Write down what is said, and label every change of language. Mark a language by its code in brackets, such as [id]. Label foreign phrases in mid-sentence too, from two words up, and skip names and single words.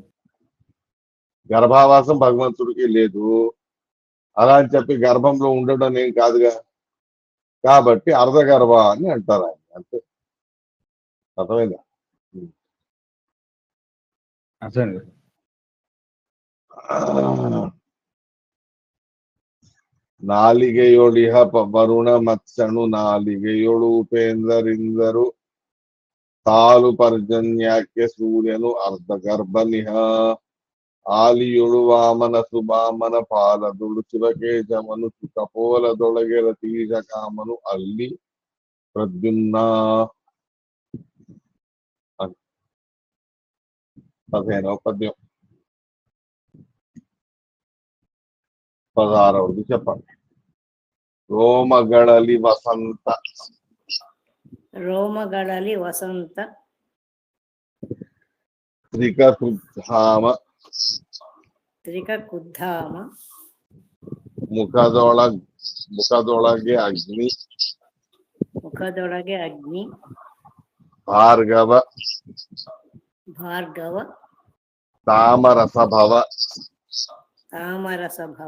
[te] గర్భావాసం భగవంతుడికి లేదు, అలా అని చెప్పి గర్భంలో ఉండడం ఏం కాదుగా. కాబట్టి అర్ధగర్భ అని అంటారు ఆయన, అంతే. అర్థమైందా? అర్థమైంది. [kn] ನಾಲಿಗೆಯೊಳಿಹ ವರುಣ ಮತ್ಸಣು ನಾಲಿಗೆಯೊಳು ಉಪೇಂದರಿಂದರು ತಾಲು ಪರ್ಜನ್ಯಾಕ್ಕೆ ಸೂರ್ಯನು ಅರ್ಧಗರ್ಭನಿಹ ಆಲಿಯೊಳು ವಾಮನ ಸುಬಾಮನ ಪಾಲದೊಳು ಶಿವಕೇಶವನು ಸುಖಪೋಲದೊಳಗೆ ರತೀಶ ಕಾಮನು ಅಲ್ಲಿ ಪ್ರದ್ಯುಮ್ನ. [te] అదేనో పద్యం. 16వది చెప్పండి. [kn] ರೋಮಗಳಲಿ ವಸಂತ ರೋಮಗಳಲಿ ವಸಂತ త్రికృద్ధామ త్రికకుద్ధామ ಮುಖದೊಳಗೆ ಅಗ್ನಿ ಮುಖದೊಳಗೆ ಅಗ್ನಿ ಭಾರ್ಗವ ಭಾರ್ಗವ ತಾಮರಸಭವ ತಾಮರಸಭವ